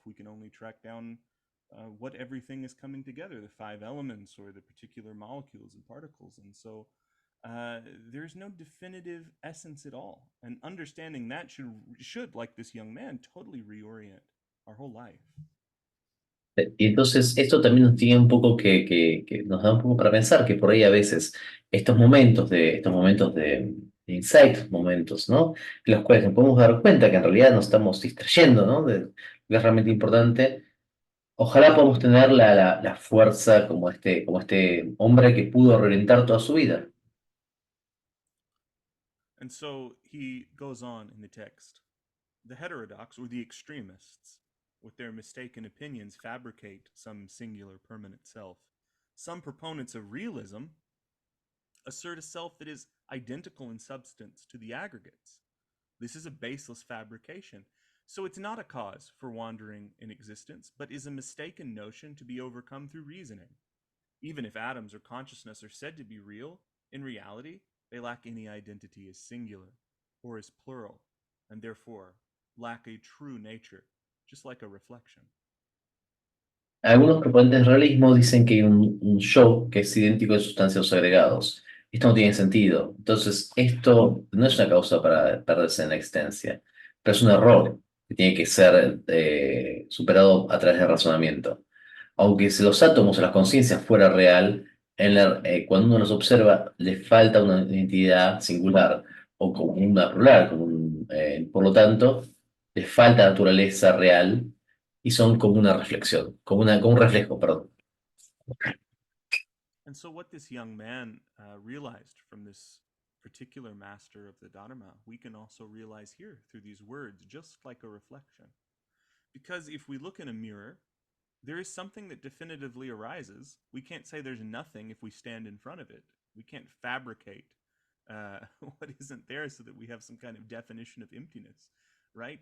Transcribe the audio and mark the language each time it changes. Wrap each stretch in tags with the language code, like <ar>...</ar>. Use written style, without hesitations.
<en>We can only track down what everything is coming together, the five elements or the particular molecules and particles. And so uh, there's no definitive essence at all. And understanding that should, like this young man, totally reorient our whole life.</en> <es>Y entonces esto también nos tiene un poco que nos da un poco para pensar que por ahí a veces estos momentos de insight, momentos, ¿no? En los cuales nos podemos dar cuenta que en realidad nos estamos distrayendo, ¿no? De lo que es realmente importante. Ojalá podamos tener la fuerza como este hombre que pudo reorientar toda su vida.</es> <en>And so he goes on in the text. The heterodox, or the extremists, with their mistaken opinions, fabricate some singular permanent self. Some proponents of realism assert a self that is identical in substance to the aggregates. This is a baseless fabrication. So it's not a cause for wandering in existence, but is a mistaken notion to be overcome through reasoning. Even if atoms or consciousness are said to be real, in reality, they lack any identity as singular or as plural, and therefore lack a true nature, just like a reflection.</en> <es>Algunos proponentes del realismo dicen que hay un yo que es idéntico de sustancias agregados. Esto no tiene sentido. Entonces, esto no es una causa para perderse en la existencia, pero es un error que tiene que ser superado a través del razonamiento. Aunque si los átomos o las conciencias fuera real, cuando uno los observa, le falta una identidad singular o como una plural, por lo tanto, le falta naturaleza real y son como una reflexión, como un reflejo, perdón.</es> <en>And so, what this young man realized from this particular master of the Dharma, we can also realize here through these words, just like a reflection. Because if we look in a mirror, there is something that definitively arises. We can't say there's nothing if we stand in front of it. We can't fabricate what isn't there so that we have some kind of definition of emptiness, right?</en>